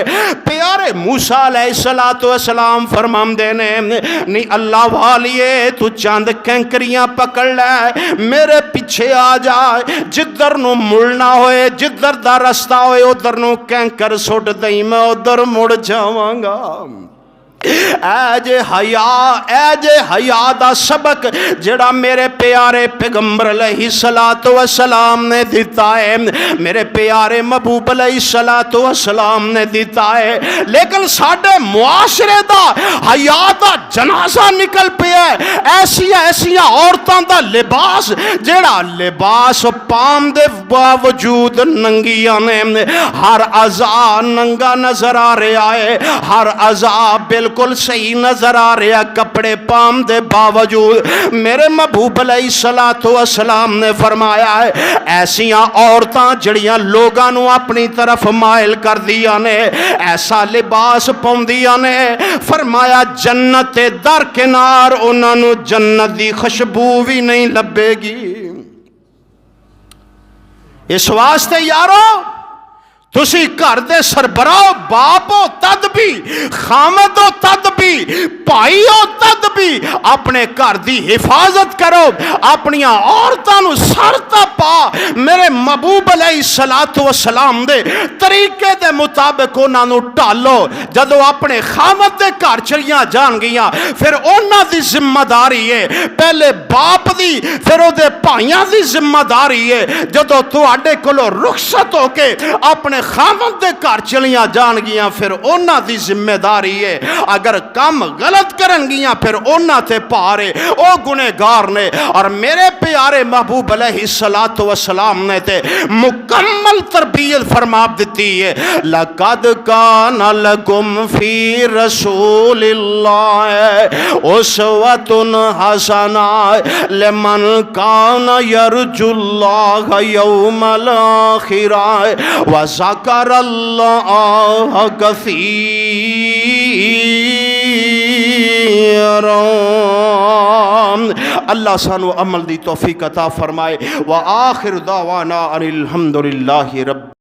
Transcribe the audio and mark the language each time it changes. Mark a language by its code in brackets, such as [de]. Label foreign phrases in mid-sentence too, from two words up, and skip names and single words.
[pa] پیارے موسیٰ علیہ السلام فرماندے نے نہیں اللہ والیے تو چاند کینکریاں پکڑ لے، میرے پیچھے آ جائے، جدھر نو مڑنا ہوئے، جدھر دا رستہ ہوئے ادھر نو کینکر سٹ دئی، میں ادھر مڑ جاواں گا۔ اے جے حیا دا سبق جڑا میرے پیارے پیغمبر علیہ السلام نے دیتا ہے، میرے پیارے محبوب علیہ السلام نے دیتا ہے، لیکن ساڈے معاشرے دا حیا دا جنازہ نکل پیا ہے۔ ایسیاں عورتاں دا لباس جڑا لباس پام دے باوجود ننگیاں نے، ہر اعضاء ننگا نظر آ رہا ہے، ہر اعضاء بالکل صحیح نظر آ رہا، کپڑے پام دے باوجود۔ میرے محبوب علیہ السلام نے فرمایا ہے ایسیاں عورتاں جڑیاں لوگاں نو اپنی طرف مائل کر دیا نے، ایسا لباس پاؤندیاں نے، فرمایا جنت در کنار انہاں نو جنت دی خوشبو بھی نہیں لبے گی۔ اس واسطے یارو تسی گھر دے سربراہ باپ ہو تد بھی، خامد ہو تد بھی، بھائی ہو تد بھی اپنے گھر دی حفاظت کرو، اپنی عورتاں نو سر تے پا میرے محبوب علیہ السلام دے طریقے دے مطابق انہاں نو ٹالو۔ جدو اپنے خامد دے گھر چلیاں جان گیاں پھر انہاں دی ذمہ داری ہے، پہلے باپ دی پھر او دے بھائیاں دی ذمہ داری ہے۔ جدو تواڈے کولوں رخصت ہو کے اپنے خامد دے گھر چلیاں جان گیاں پھر انہاں دی ذمہ داری ہے، اگر کم غلط کرن گیاں پھر انہاں تے پارے او گنہگار نے۔ اور میرے پیارے محبوب علیہ السلام نے تے مکمل تربیت فرما دیتی ہے، [ar] لَقَدْ كَانَ لَكُمْ فِي رَسُولِ اللَّهِ أُسْوَةٌ حَسَنَةٌ لِمَنْ كَانَ يَرْجُو اللَّهَ يَوْمَ الْآخِرَةِ وَذَكَرَ اللَّهَ كَثِيرًا۔ [pa] اللہ سانو عمل دی توفیق عطا فرمائے۔ [ar] وآخر دعوانا ان الحمد للہ رب